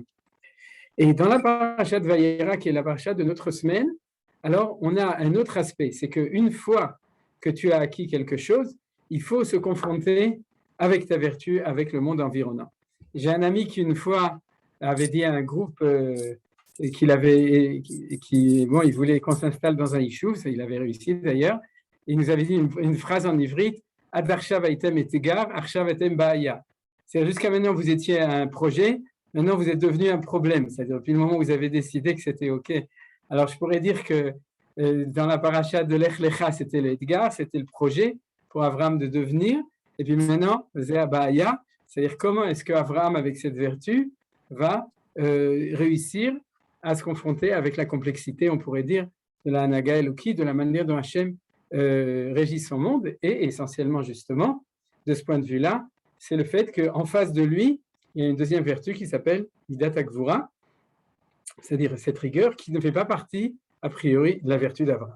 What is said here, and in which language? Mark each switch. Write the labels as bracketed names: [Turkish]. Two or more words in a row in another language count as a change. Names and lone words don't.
[French] Et dans la parashat Vayera, qui est la parashat de notre semaine, alors on a un autre aspect, c'est qu'une fois que tu as acquis quelque chose, il faut se confronter avec ta vertu, avec le monde environnant. J'ai un ami qui une fois avait dit à un groupe il voulait qu'on s'installe dans un yishuv, il avait réussi d'ailleurs, il nous avait dit une phrase en ivrite, [Hebrew] עד עכשיו הייתם אתגר, עכשיו הייתם בעיה. [French] C'est-à-dire jusqu'à maintenant vous étiez un projet, maintenant vous êtes devenu un problème, c'est-à-dire depuis le moment où vous avez décidé que c'était OK. Alors je pourrais dire que dans la paracha de Lech Lecha, c'était l'Edgar, c'était le projet pour Avraham de devenir, et puis maintenant, c'est Ba'aya, c'est-à-dire comment est-ce qu'Avraham, avec cette vertu, va réussir à se confronter avec la complexité, on pourrait dire, de la [Hebrew] הנהגה אלוקי, [French] de la manière dont Hachem régit son monde, et essentiellement, justement, de ce point de vue-là, c'est le fait qu'en face de lui, il y a une deuxième vertu qui s'appelle [Hebrew] מידת הגבורה, [French] c'est-à-dire cette rigueur qui ne fait pas partie, a priori, de la vertu d'Avraham.